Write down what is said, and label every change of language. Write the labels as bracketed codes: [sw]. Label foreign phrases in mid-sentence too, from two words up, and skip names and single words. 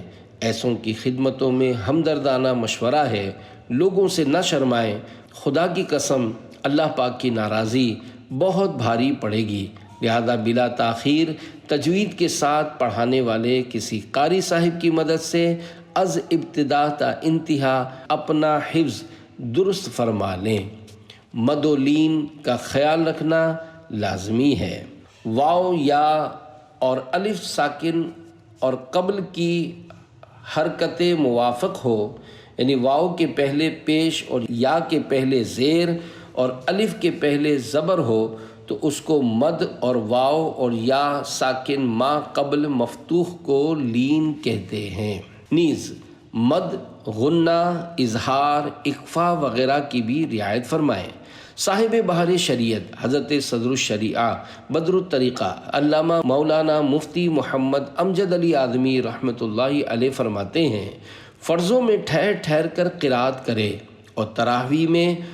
[ur] ایسوں کی خدمتوں میں ہمدردانہ مشورہ ہے، لوگوں سے نہ شرمائیں، خدا کی قسم اللہ پاک کی ناراضی بہت بھاری پڑے گی۔ لہذا بلا تاخیر تجوید کے ساتھ پڑھانے والے کسی قاری صاحب کی مدد سے [fa] از ابتدا تا انتہا [ur] اپنا حفظ درست فرما لیں۔ مد و لین کا خیال رکھنا لازمی ہے۔ واو، یا اور الف ساکن اور قبل کی حرکت موافق ہو، یعنی واو کے پہلے پیش اور یا کے پہلے زیر اور الف کے پہلے زبر ہو تو اس کو مد، اور واو اور یا ساکن ما قبل مفتوح کو لین کہتے ہیں۔ نیز مد، غنہ، اظہار، اخفا وغیرہ کی بھی رعایت فرمائیں۔ صاحب بہار شریعت حضرت صدر الشریعہ بدر الطریقہ علامہ مولانا مفتی محمد امجد علی اعظمی رحمۃ اللہ علیہ فرماتے ہیں، فرضوں میں ٹھہر ٹھہر کر قرات کرے اور تراویح میں